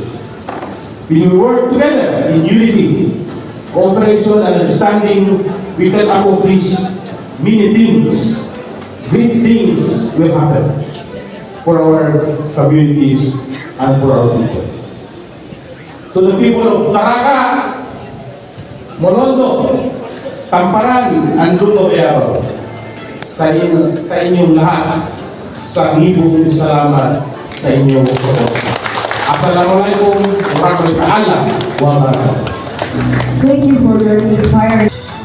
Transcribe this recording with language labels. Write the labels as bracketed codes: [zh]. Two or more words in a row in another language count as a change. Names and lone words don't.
[en] When we work together in unity, cooperation, and understanding, we can accomplish many things. Great things will happen for our communities and for our people. To the people of Taraca, Molondo, Tamparan, and Luto Bearo, [tl] sa inyong lahat, sa ngibong salamat sa inyong support. [ar] السلام عليكم ورحمة الله وبركاته. [en] Thank you for your inspiring